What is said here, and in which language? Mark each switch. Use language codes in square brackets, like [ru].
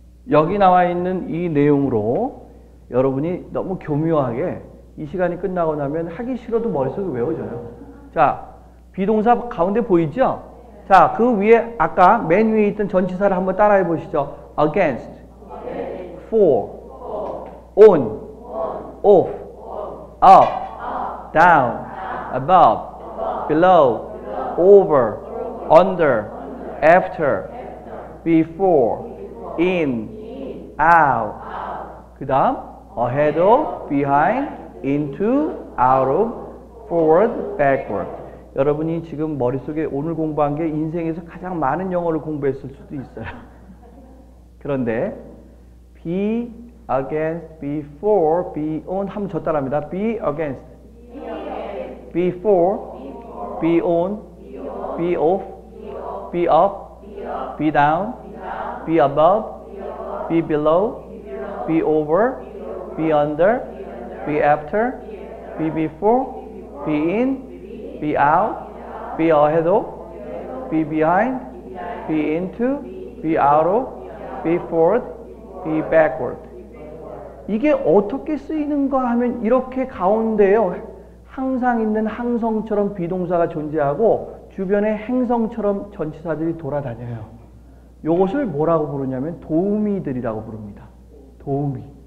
[ko] 여기 나와 있는 이 내용으로 여러분이 너무 교묘하게 이 시간이 끝나고 나면 하기 싫어도 머릿속에 외워져요. 자, 비동사 가운데 보이죠? 자, 그 위에 아까 맨 위에 있던 전치사를 한번 따라해 보시죠. [en] against, for, on, off, up, down, above, below, over, under, after, before, in, out. [ko] 그 다음 [en] ahead of, behind, into, out of, forward, backward. [ko] 여러분이 지금 머릿속에 오늘 공부한 게 인생에서 가장 많은 영어를 공부했을 수도 있어요. 그런데 [en] be against, before, be on [ko] 하면 저 따라합니다. [en] be against, before, be on, be off, be up, be down, be above, be below, be over, be under, be after, be before, be in, be out, be ahead of, be behind, be into, be out of, be forward, be backward. [ko] 이게 어떻게 쓰이는가 하면 이렇게 가운데요. 항상 있는 항성처럼 비동사가 존재하고 주변에 행성처럼 전치사들이 돌아다녀요. 이것을 뭐라고 부르냐면 도우미들이라고 부릅니다. 도우미.